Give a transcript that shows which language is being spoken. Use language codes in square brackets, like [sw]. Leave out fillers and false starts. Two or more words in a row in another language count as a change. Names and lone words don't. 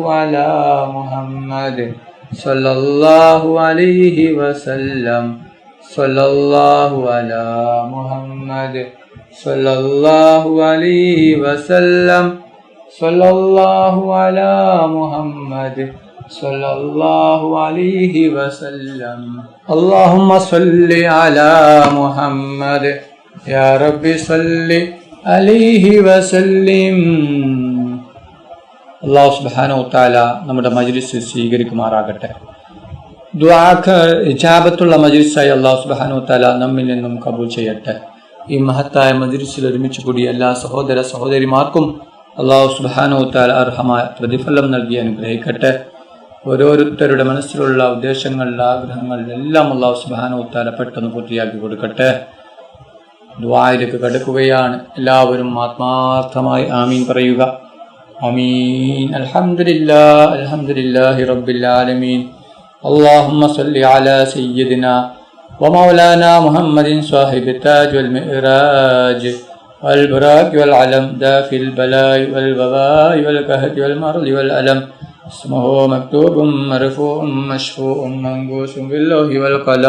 [ar] على محمد صلى الله عليه وسلم صلى الله على محمد صلى الله عليه وسلم صلى الله على محمد صلى الله عليه وسلم اللهم صل على محمد يا ربي صل عليه وسلم. الله سبحانه وتعالى [ml] നമ്മുടെ മജ്ലിസ് സ്വീകരിക്കുമാറാകട്ടെ. ദുആക്ക് ഇജാബത്തുള്ള മജ്ലിസായി [ar] الله سبحانه وتعالى [ml] നമ്മിൽ നിന്നും കബൂൽ ചെയ്യട്ടെ. ഈ മഹത്തായ മജ്ലിസിൽ ഒരുമിച്ച് കൂടിയ എല്ലാ സഹോദര സഹോദരിമാർക്കും [ar] الله سبحانه وتعالى [ml] അർഹമായ പ്രതിഫലം നൽകി അനുഗ്രഹിക്കട്ടെ. ഓരോരുത്തരുടെ മനസ്സിലുള്ള ഉദ്ദേശങ്ങൾ, ആഗ്രഹങ്ങൾ എല്ലാം [ar] الله سبحانه وتعالى [ml] പെട്ടെന്ന് പൂർത്തിയാക്കി കൊടുക്കട്ടെ. ദുആയിലേക്ക് കടക്കുകയാണ്. എല്ലാവരും ആത്മാർത്ഥമായി ആമീൻ പറയുക. [ar] آمين. الحمد لله رب العالمين. اللهم صل على سيدنا ومولانا محمد صاحب التاج والمئراج والبراك والعلم دافي البلاء والوباء والكهد والمرض والألم. اسمه مكتوب مرفوع مشفوع منقوش باللوح والقلم.